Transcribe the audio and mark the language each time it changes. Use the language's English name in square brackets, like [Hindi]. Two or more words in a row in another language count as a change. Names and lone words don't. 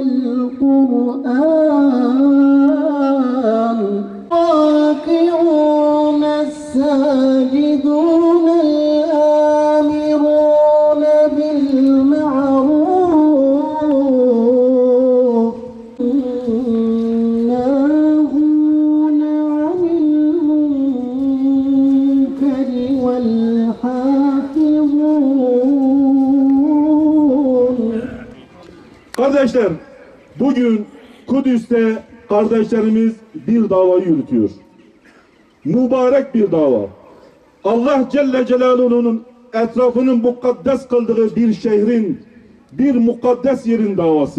[Arabic] والقرآن الراكعون الساجدون الآمرون بالمعروف الناهون عن المنكر والحافظون. [Turkish] Kardeşler, bugün Kudüs'te kardeşlerimiz bir davayı yürütüyor. Mübarek bir dava. Allah Celle Celaluhu'nun etrafının mukaddes kıldığı bir şehrin, bir mukaddes yerin davası.